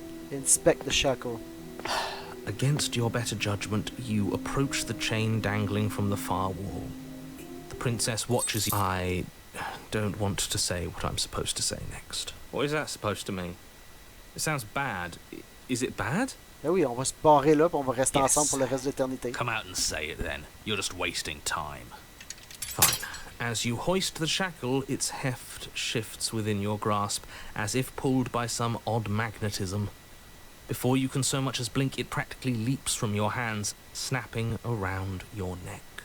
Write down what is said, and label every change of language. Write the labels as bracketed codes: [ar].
[en] Inspect the shackle. Against your better judgment, you approach the chain dangling from the far wall. The princess watches you. I don't want to say what I'm supposed to say next. What is that supposed to mean? It sounds bad. Is it bad? [fr] Ben oui, on va se barrer là, puis on va rester [en] Yes. [fr] ensemble pour le reste de l'éternité. [en] Come out and say it then. You're just wasting time. Fine. As you hoist the shackle, its heft shifts within your grasp, as if pulled by some odd magnetism. Before you can so much as blink, it practically leaps from your hands, snapping around your neck.